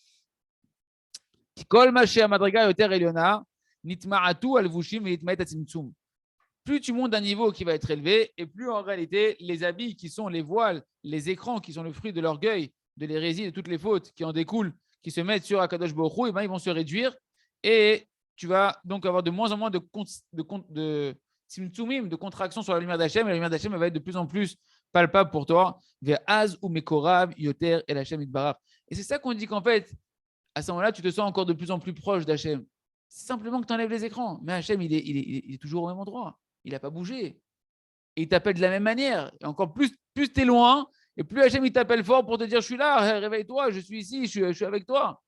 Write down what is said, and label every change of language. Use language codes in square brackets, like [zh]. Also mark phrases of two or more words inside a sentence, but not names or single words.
[fr] Plus tu montes d'un niveau qui va être élevé, et plus en réalité, les habits qui sont les voiles, les écrans qui sont le fruit de l'orgueil, de l'hérésie, de toutes les fautes qui en découlent, qui se mettent sur [he] הקדוש ברוך הוא, [fr] et ben, ils vont se réduire et tu vas donc avoir de moins en moins de tzimtzumim, de contraction sur la lumière d'Hachem, et la lumière d'Hachem va être de plus en plus palpable pour toi. [he] ואז הוא מקורב יותר אל השם יתברך. [fr] Et c'est ça qu'on dit qu'en fait, à ce moment-là, tu te sens encore de plus en plus proche d'Hachem. C'est simplement que tu enlèves les écrans. Mais Hachem, il est toujours au même endroit. Il n'a pas bougé. Et il t'appelle de la même manière. Et encore plus tu es loin, et plus Hachem, il t'appelle fort pour te dire, je suis là, réveille-toi, je suis ici, je suis avec toi.